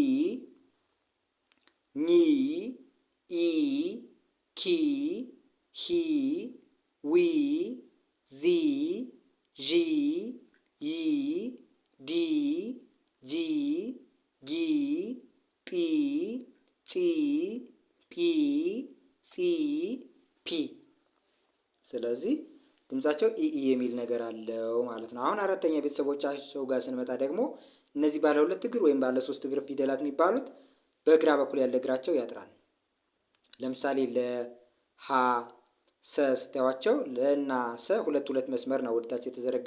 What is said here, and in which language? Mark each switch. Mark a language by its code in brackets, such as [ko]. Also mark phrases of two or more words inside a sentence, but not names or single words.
[am] ኒ ኢ ኪ ሂ ዊ ዚ ዢ ይ ዲ ጂ ጊ ጲ ጪ ጲ ጺ ፒ። ስለዚህ ድምጻቸው ኢ የሚል ነገር አለው ማለት ነው። አሁን አራተኛ ቤተሰቦቻቸው ጋር ስንመጣ ደግሞ እነዚህ ባለ ሁለት እግር ወይም ባለ ሶስት እግር ፊደላት የሚባሉት በግራ በኩል ያለ እግራቸው ያጥራል። ለምሳሌ ለሀ ሰ ስታዩዋቸው ለና ሰ ሁለት መስመር ነው ወደታች የተዘረጋ